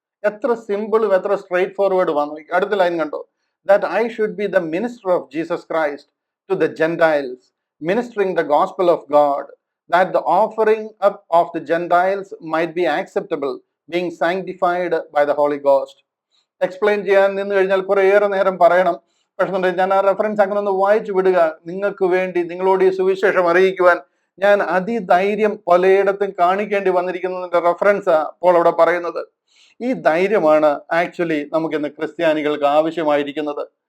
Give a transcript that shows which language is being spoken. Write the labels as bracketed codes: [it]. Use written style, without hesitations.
[ml] എത്ര സിമ്പിളും എത്ര straight forward വന്നു. അടുത്ത ലൈൻ കണ്ടോ, [en] that I should be the minister of Jesus Christ to the Gentiles, ministering the gospel of God, that the offering up of the Gentiles might be acceptable, being sanctified by the Holy Ghost. [ml] Explain ചെയ്യാൻ നിന്ന് കഴിഞ്ഞാൽ കുറേയേറെ നേരം പറയണം. പക്ഷേ ഞാൻ ആ reference അങ്ങനെ ഒന്ന് വായിച്ചു വിടുക. നിങ്ങൾക്ക് വേണ്ടി നിങ്ങളോട് ഈ സുവിശേഷം അറിയിക്കുവാൻ ഞാൻ അതിധൈര്യം പലയിടത്തും കാണിക്കേണ്ടി വന്നിരിക്കുന്നതിന്റെ റെഫറൻസ് അപ്പോൾ അവിടെ പറയുന്നത്. ഈ ധൈര്യമാണ് ആക്ച്വലി നമുക്കിന്ന് ക്രിസ്ത്യാനികൾക്ക് ആവശ്യമായിരിക്കുന്നത്.